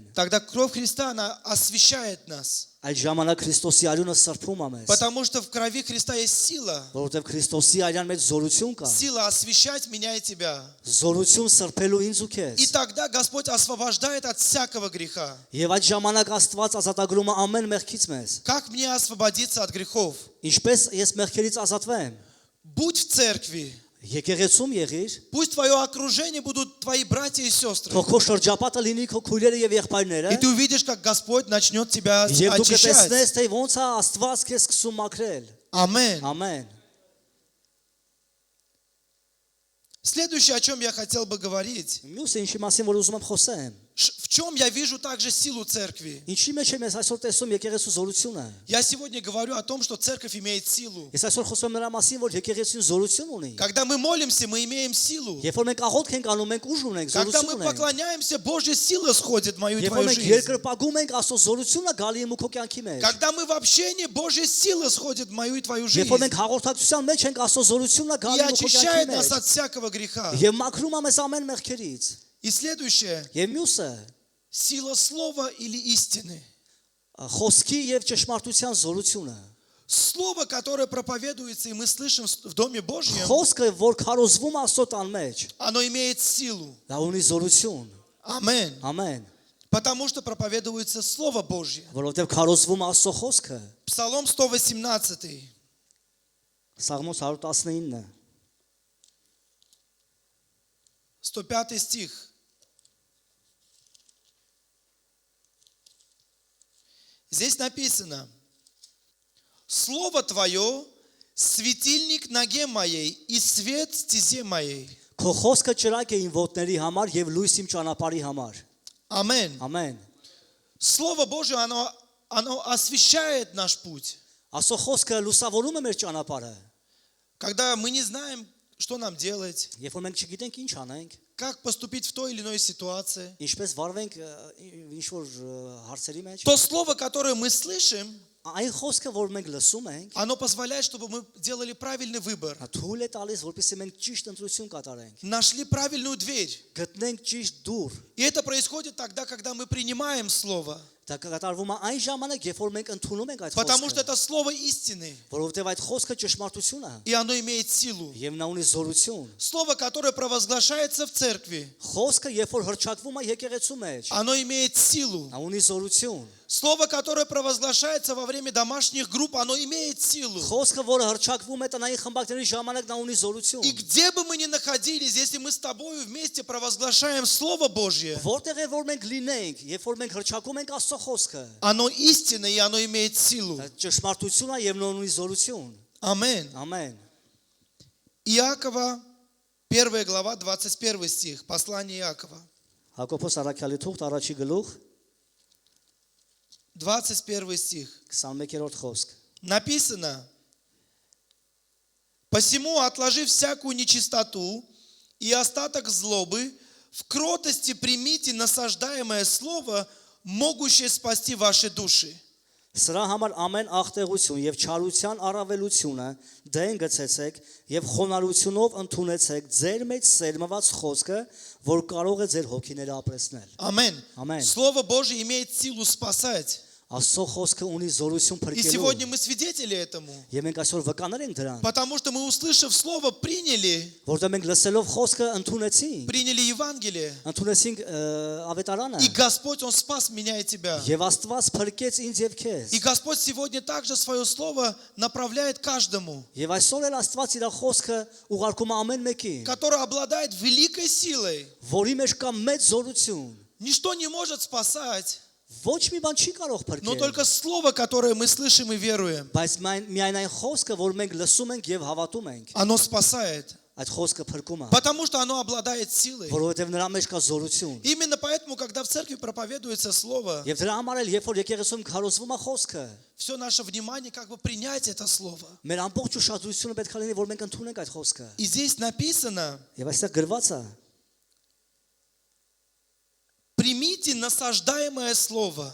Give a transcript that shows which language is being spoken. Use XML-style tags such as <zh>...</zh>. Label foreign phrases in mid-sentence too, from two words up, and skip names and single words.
<ru>тогда кровь Христа, она освещает нас.</ru> <hy>այդ ժամանակ Քրիստոսի արյունը սրբում է մեզ,</hy> <ru>Потому что в крови Христа есть сила.</ru> <hy>որովհետեւ Քրիստոսի արյան մեջ զորություն կա,</hy> <ru>Сила освещать меня и тебя.</ru> <hy>զորություն սրբելու ինձ ու</hy> <ru>И</ru> <hy>քեզ։</hy> <ru>тогда Господь освобождает от всякого греха.</ru> <hy>Եվ այդ ժամանակ Աստված ազատագրում է ամեն մեղքից մեզ։</hy> <ru>Как мне освободиться от грехов?</ru> <hy>Ինչպես ես мեղքերից ազատվեմ։</hy> <ru>Будь в церкви.</ru> <hy>Եկեղեցում եղիր,</hy> <ru>Пусть твое окружение будут твои братья и сестры.</ru> <hy>թող քո շրջապատը լինի քո քույրերը եւ եղբայրները,</hy> <ru>И ты увидишь, как Господь начнет тебя</ru> <hy>եւ դու</hy> <ru>очищать.</ru> <hy>կտեսնես թե ոնց է Աստված քեզ սկսում մաքրել։</hy> <ru>Аминь.</ru> <hy>Ամեն։</hy> <ru>Следующее, о чем я хотел бы говорить.</ru> <hy>Մյուսը ինչի մասին որ ուզում եմ խոսեմ։</hy> <ru>В чем я вижу также силу церкви?</ru> <hy>Ինչի մեջ եմ ես այսօր տեսում եկեղեցու զորությունը։</hy> <ru>Я сегодня говорю о том, что церковь имеет силу.</ru> <hy>Ես այսօր խոսում եմ նրա մասին, որ եկեղեցին զորություն ունի։</hy> <ru>Когда мы молимся, мы имеем силу.</ru> <hy>Երբ որ մենք աղոթք ենք անում, մենք ուժ ունենք,</hy> <ru>Когда</ru> <hy>զորություն</hy> <ru>мы</ru> <hy>ունենք։</hy> <ru>поклоняемся, Божья сила сходит в мою и</ru> <hy>Երբ որ</hy> <ru>твою</ru> <hy>մենք</hy> <ru>жизнь.</ru> <hy>երկրպագում ենք, Աստծո զորությունը գալի է քո կյանքի մեջ։</hy> <ru>Когда мы в общении, Божья сила сходит в мою и твою жизнь.</ru> <hy>Երբ որ մենք հաղորդակցության մեջ ենք, Աստծո զորությունը</hy> <ru>И</ru> <hy>գալի է քո</hy> <ru>очищает</ru> <hy>կյանքի</hy> <ru>нас</ru> <hy>մեջ։</hy> <ru>от всякого греха.</ru> <hy>Եվ մաքրում է մեզ ամեն մեղքերից։</hy> <ru>И следующее.</ru> <hy>Եվ մյուսը</hy> <ru>Сила слова или истины.</ru> <hy>խոսքի եւ ճշմարտության զորությունը։</hy> <ru>Слово, которое проповедуется, и мы слышим в Доме Божьем,</ru> <hy>Խոսքը, որ քարոզվում է Աստծո տան մեջ,</hy> <ru>оно имеет силу.</ru> <hy>դա ունի զորություն։</hy> <ru>Аминь.</ru> <hy>Ամեն։</hy> <ru>Потому что проповедуется Слово Божье.</ru> <hy>Որովհետև քարոզվում է Աստծո խոսքը։</hy> <ru>Псалом 118,</ru> <hy>Սաղմոս 119</hy> <ru>105 стих. Здесь написано: Слово Твое – светильник ноге моей и свет стезе моей.</ru> <hy>Քո խոսքը ճրագ է իմ ոտների համար եւ լույս իմ ճանապարհի համար։</hy> <ru>Аминь.</ru> <hy>Ամեն։</hy> <ru>Слово Божье, оно освещает наш путь.</ru> <hy>Աստծո խոսքը լուսավորում է մեր ճանապարհը։</hy> <ru>Когда мы не знаем, что нам делать,</ru> <hy>Երբ որ մենք չգիտենք ինչ անենք,</hy> <ru>как поступить в той или иной ситуации,</ru> <hy>ինչպես վարվենք ինչ որ հարցերի մեջ,</hy> <ru>то слово, которое мы слышим,</ru> <hy>այն խոսքը, որ մենք лսում ենք,</hy> <ru>оно позволяет, чтобы мы делали правильный выбор,</ru> <hy>թույլ է տալիս, որպեսզի մենք ճիշտ ընտրություն կատարենք,</hy> <ru>нашли правильную дверь.</ru> <hy>գտնենք ճիշտ դուռ։</hy> <ru>И это происходит тогда, когда мы принимаем Слово,</ru> <hy>Դա կատարվում է այն ժամանակ, երբ որ մենք ընդունում ենք այդ</hy> <ru>потому что</ru> <hy>խոսքը,</hy> <ru>это Слово истины,</ru> <hy>որովհետև այդ խոսքը ճշմարտություն է</hy> <ru>и оно имеет силу.</ru> <hy>եւ նա ունի զորություն։</hy> <ru>Слово, которое провозглашается в церкви,</ru> <hy>Խոսքը, երբ որ հրճակվում է եկեղեցու մեջ,</hy> <ru>оно имеет силу.</ru> <hy>նա ունի զորություն։</hy> <ru>Слово, которое провозглашается во время домашних групп, оно имеет силу.</ru> <hy>Խոսքը, որը հրճակվում է տնային խմբակների ժամանակ, նա ունի</hy> <ru>И</ru> <hy>զորություն։</hy> <ru>где бы мы ни находились, если мы с тобой вместе провозглашаем Слово Божье,</ru> <hy>Որտեղ է որ մենք լինենք, երբ որ մենք հրճակում ենք Աստծո խոսքը,</hy> <ru>оно истинно и оно имеет силу.</ru> <hy>դա ճշմարտություն է եւ նա ունի զորություն։</hy> <ru>Аминь.</ru> <hy>Ամեն։</hy> <ru>Иакова, 1 глава, 21 стих, послание Иакова,</ru> <hy>Հակոբոս Արաքյալի թուղթ առաջի գլուխ</hy> <ru>21 стих.</ru> <hy>21-րդ խոսք։</hy> <ru>Написано: «Посему, отложив всякую нечистоту и остаток злобы, в кротости примите насаждаемое слово, могущее спасти ваши души».</ru> <hy>Սրա համար ամեն աղտեղություն եւ չարության առավելությունը դեն գցեցեք եւ խոնարհությունով ընդունեցեք ձեր մեջ սերմված խոսքը, որ կարող է ձեր հոգիները ապրեցնել։</hy> <ru>Аминь.</ru> <hy>Ամեն։</hy> <ru>Слово Божье имеет силу спасать.</ru> <hy>Աստծո խոսքը ունի զորություն</hy> <ru>И</ru> <hy>փրկելու։</hy> <ru>сегодня мы свидетели этому.</ru> <hy>Եվ մենք այսօր վկաներ ենք դրան,</hy> <ru>Потому что мы, услышав Слово, приняли</ru> <hy>որտեղ մենք լսելով խոսքը ընդունեցինք,</hy> <ru>Евангелие.</ru> <hy>ընդունեցինք ավետարանը,</hy> <ru>И Господь, Он спас меня и тебя.</ru> <hy>եւ Աստված փրկեց ինձ եւ քեզ։</hy> <ru>И Господь сегодня также свое Слово направляет каждому,</ru> <hy>Եվ այսօր էլ Աստված իր խոսքը ուղարկում է ամեն մեկին,</hy> <ru>который обладает великой силой.</ru> <hy>որի մեջ կա մեծ զորություն։</hy> <ru>Ничто не может спасать,</ru> <hy>Ոչ մի բան չի կարող</hy> <ru>но</ru> <hy>փրկել,</hy> <ru>только Слово, которое мы слышим и веруем.</ru> <hy>բայց միայն այն խոսքը, որ մենք լսում ենք եւ հավատում ենք,</hy> <ru>Оно спасает,</ru> <hy>այդ խոսքը փրկում է,</hy> <ru>потому что оно обладает силой.</ru> <hy>որովհետեւ նրա մեջ կա զորություն։</hy> <ru>Именно поэтому, когда в церкви проповедуется Слово,</ru> <hy>Եվ դրա համար էլ երբ որ եկեղեցում քարոզվում է խոսքը,</hy> <ru>все наше внимание как бы принять это Слово.</ru> <hy>մեր ամբողջ ուշադրությունը պետք է լինի, որ մենք ընդունենք այդ խոսքը։</hy> <ru>И здесь написано:</ru> <hy>Եվ այստեղ գրված է.</hy> <ru>примите насаждаемое Слово.</ru>